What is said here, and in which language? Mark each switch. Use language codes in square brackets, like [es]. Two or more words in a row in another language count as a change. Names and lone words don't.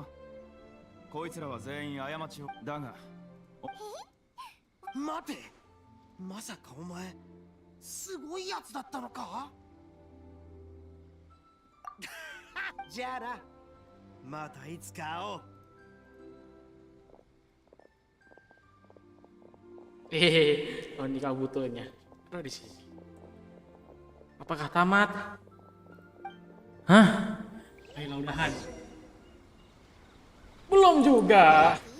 [ja] こいつらは全員過ちを。だが待て、まさかお前すごいやつだったのか。じゃあな、またいつか会おう。 [id] Oh ini kabutonya. Ada di sini. Apakah tamat? Hah? Ayolah udahan. Belum juga.